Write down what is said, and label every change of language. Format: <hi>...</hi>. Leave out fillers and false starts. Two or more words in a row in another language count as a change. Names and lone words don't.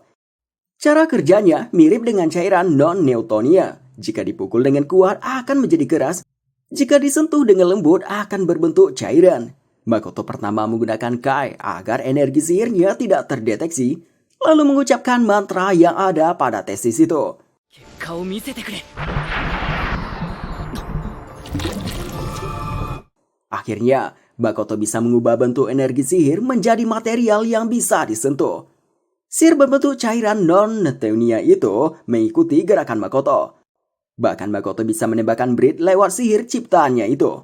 <id>Cara kerjanya mirip dengan cairan non-Newtonia. Jika dipukul dengan kuat akan menjadi keras. Jika disentuh dengan lembut akan berbentuk cairan. Makoto pertama menggunakan Kai agar energi sihirnya tidak terdeteksi. Lalu mengucapkan mantra yang ada pada tesis itu.</id> <ja>結果を見せてくれ。</ja> <id>Akhirnya, Makoto bisa mengubah bentuk energi sihir menjadi material yang bisa disentuh. Sihir berbentuk cairan non-Newtonia itu mengikuti gerakan Makoto. Bahkan Makoto bisa menembakkan berit lewat sihir ciptaannya itu.</id>